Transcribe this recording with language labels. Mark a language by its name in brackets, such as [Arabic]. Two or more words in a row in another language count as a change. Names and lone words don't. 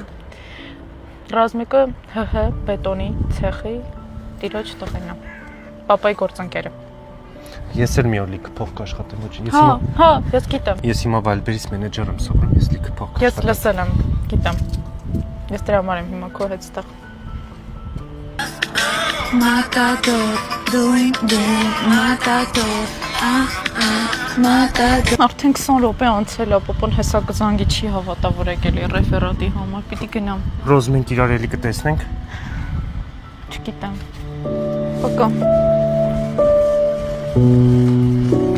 [Armenian] Ռազմիկը ՀՀ բետոնի ցեխի տիրոջ տղեն է։ Պապայի գործընկերը։ Ես էլ մի օր լիքը փող կաշխատեմ, ոչ։ Հա, ես գիտեմ։ Ես հիմա Վալբերից մենեջեր եմ սովորում, ես լիքը փող Ես լսել եմ, գիտեմ։ Ես դրա համար եմ հիմա քո հետ ստեղ։ Matador, doing, matador, matador։ Արդեն 20 րոպե անցել է, պապան հեսա կզանգի չի հավատա, որ եկել է ռեֆերատի համար, պիտի գնամ։ Ռոզ, մենք իրար էլի կտեսնենք։ Չգիտեմ։ Պակա։